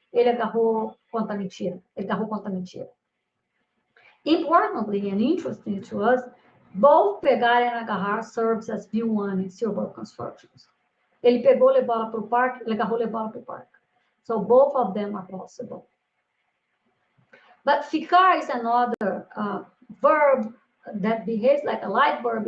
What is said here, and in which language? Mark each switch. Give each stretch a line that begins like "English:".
Portuguese: ele agarrou contra a mentira. Ele agarrou contra a mentira.
English: Importantly and interesting to us, both pegar and agarrar serves as V1 in silver constructions.
Portuguese: Ele pegou, levou ela para o parque, ele agarrou, levou ela para o parque.
English: So both of them are possible. But ficar is another verb that behaves like a light verb.